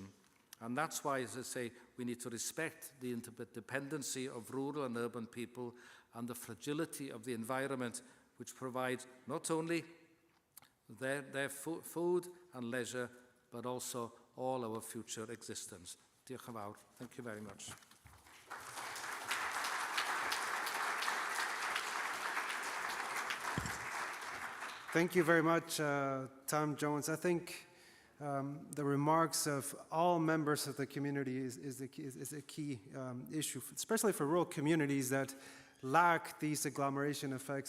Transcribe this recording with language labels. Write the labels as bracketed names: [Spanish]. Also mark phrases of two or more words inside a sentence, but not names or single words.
[English] And that's why, as I say, we need to respect the interdependency of rural and urban people and the fragility of the environment, which provides not only their food and leisure, but also all our future existence. [Welsh] Diolch yn fawr. [English] Thank you very much. Thank you very much, Tom Jones. I think the remarks of all members of the community is a key issue, especially for rural communities that lack these agglomeration effects.